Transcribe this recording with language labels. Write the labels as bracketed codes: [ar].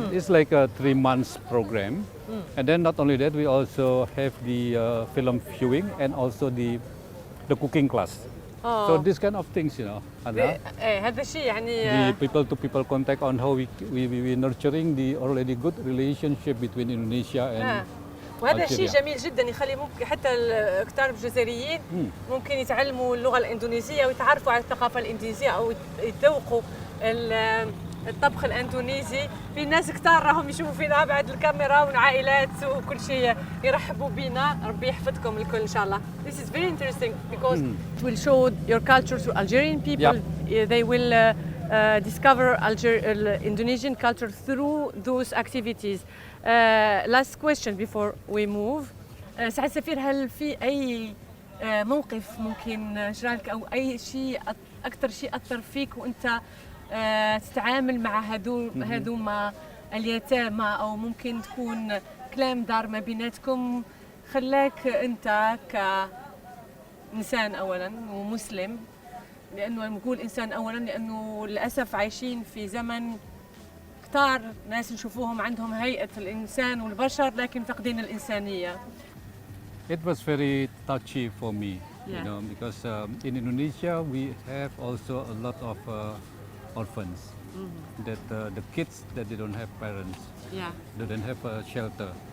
[en] It's like a 3 months program. And then not only that, we also have the film viewing and also the cooking class. So this kind of things, Anna. [ar] هذا الشيء يعني [en] The people to people contact on how we nurturing the already good relationship between Indonesia and [ar] وهذا الشيء جميل جدا، يخلي ممكن حتى الكتار الجزائريين ممكن يتعلموا اللغه الاندونيسيه ويتعرفوا على الثقافه الاندونيسيه او يتذوقوا الطبخ الاندونيسي. في ناس كتار راهم يشوفوا فينا بعد الكاميرا وعائلات وكل شيء يرحبوا بينا. ربي يحفظكم الكل ان شاء الله. [en] This is very interesting because it will show your culture to Algerian people. They will discover Indonesian culture through those activities. Last question before we move. [ar] سعد سفير، هل في أي موقف ممكن نشرح أو أي شيء أكثر شيء أثر فيك وأنت تتعامل مع هذوما اليتامى، أو ممكن تكون كلام دار ما بيناتكم خلاك أنت كإنسان أولاً ومسلم؟ لأنه نقول إنسان أولاً لأنه للأسف عايشين في زمن كتار ناس نشوفوهم عندهم هيئة الإنسان والبشر لكن فقدين الإنسانية. [en] It was very touchy for me, because in Indonesia we have also a lot of orphans. That the kids that they don't have parents, they don't have a shelter.